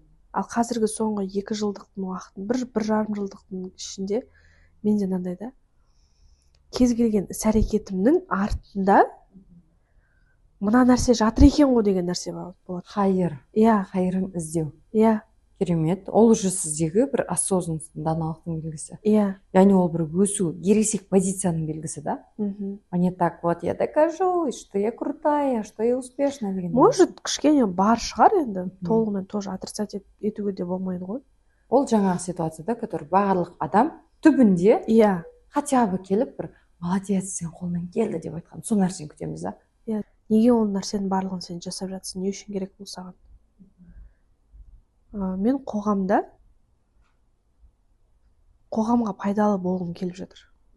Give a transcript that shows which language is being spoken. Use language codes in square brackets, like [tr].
[kk] Ал қазіргі соңғы 2 жылдықтың уақытын, бір жарым жылдықтың ішінде менде мынандай да, кез келген іс әрекетімнің артында мына нәрсе жатыр екен ғой деген нәрсе болады. Хайыр. Иә. Хайырын іздеу. Иә. Керемет. Ол уже сіздегі бір осознанность, даналықтың белгісі. Иә. Яғни ол бір өсу, ересек позицияның белгісі, да? [ru] А не так вот я докажу, что я крутая, что я успешная деген. [kk] Может, кішкене бар шығар енді, толығымен [ru] тоже отрицать [kk] етуге де болмайды ғой. Ол жаңағы ситуацияда, который барлық адам түбінде Иә. [ru] хотя бы [kk] келіп бір молодец, сен қолыңнан келді деп айтқан. Сол нәрсені күтеміз, да? Иә. Неге ол нәрсенің барлығын сен жасап жатсың, не үшін керек бұл саған? Мен қоғамға пайдалы болғым келіп жатыр.